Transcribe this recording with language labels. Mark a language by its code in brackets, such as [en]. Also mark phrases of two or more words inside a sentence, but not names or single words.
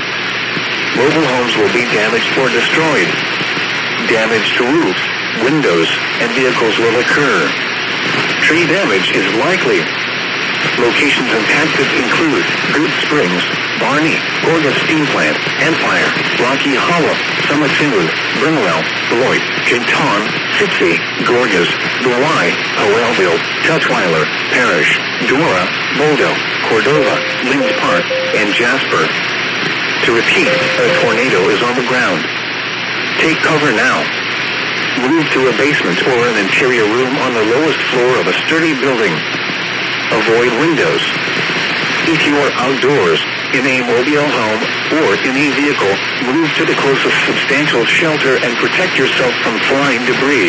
[en] Mobile homes will be damaged or destroyed. Damage to roofs, windows, and vehicles will occur. Tree damage is likely. Locations impacted include Good Springs, Barney, Gorgas Steam Plant, Empire, Rocky Hollow, Summit Finwood, Brimwell, Beloit, Kenton, Fitzy, Gorgas, Douai, Howellville, Tutwiler, Parish, Dora, Boldo, Cordova, Linds Park, and Jasper. To repeat, a tornado is on the ground. Take cover now. Move to a basement or an interior room on the lowest floor of a sturdy building. Avoid windows. If you are outdoors, in a mobile home, or in a vehicle, move to the closest substantial shelter and protect yourself from flying debris.